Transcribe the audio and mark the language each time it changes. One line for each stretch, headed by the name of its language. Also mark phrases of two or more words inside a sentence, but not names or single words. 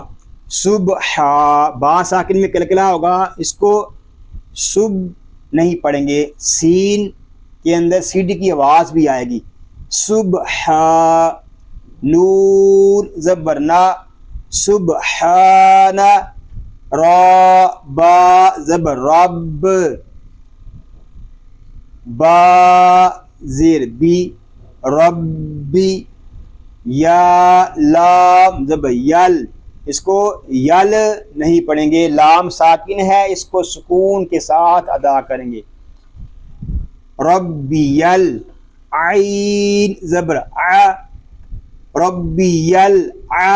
Urdu: صبح با ساکن میں کلکلا ہوگا، اس کو صبح نہیں پڑھیں گے، سین کے اندر سیڈی کی آواز بھی آئے گی. صبح نون زبرنا، سبحان. را با زبر رب، با زیر بی ربی. یا لام زبر یل، اس کو یل نہیں پڑھیں گے، لام ساکن ہے، اس کو سکون کے ساتھ ادا کریں گے. ربی یل. عین زبر ع، ربی یل ع.